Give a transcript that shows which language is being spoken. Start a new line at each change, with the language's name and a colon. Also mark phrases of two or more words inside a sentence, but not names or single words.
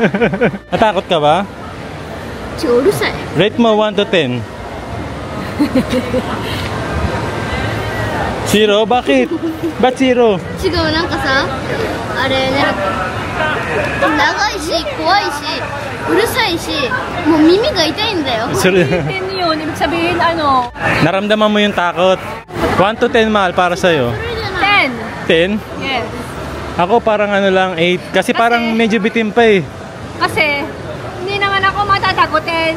Filipino: Natakot ka ba?
Japanese: うるさい。
Filipino: Rate mo 1 to 10. 0? Bakit? Ba't 0?
Japanese: 違う、なんかさ、あれね、長いし、怖いし、うるさいし、もう耳が痛いんだよ。
Filipino: 10 yun, ibig sabihin ano? Naramdaman mo yung takot. 1 to 10 mahal para sa'yo. 10. 10? Yes. Ako parang ano lang 8. Kasi parang medyo bitim pa eh. Kasi, hindi naman ako matatakotin.